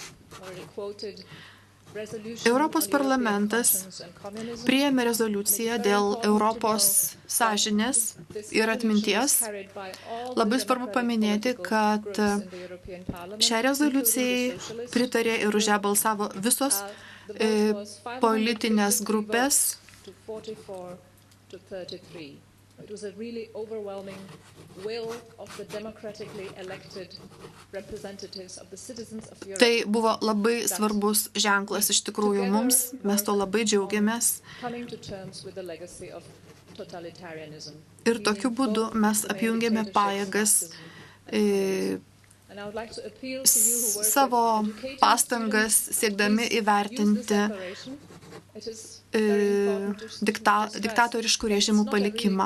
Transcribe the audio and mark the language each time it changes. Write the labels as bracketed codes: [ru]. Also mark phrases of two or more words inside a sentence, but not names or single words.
[lt] Europos parlamentas priėmė rezoliuciją dėl Europos sąžinės ir atminties. Labai svarbu paminėti, kad šią rezoliucijai pritarė ir už ją balsavo visos politinės grupės. [en] It was a really overwhelming will of the democratically elected representatives of the citizens of Europe. [lt] Tai buvo labai svarbus ženklas iš tikrųjų mums, mes to labai džiaugiamės. Ir tokiu būdu mes apjungėme pajėgas, savo pastangas siekdami įvertinti diktatoriškų režimų palikimą.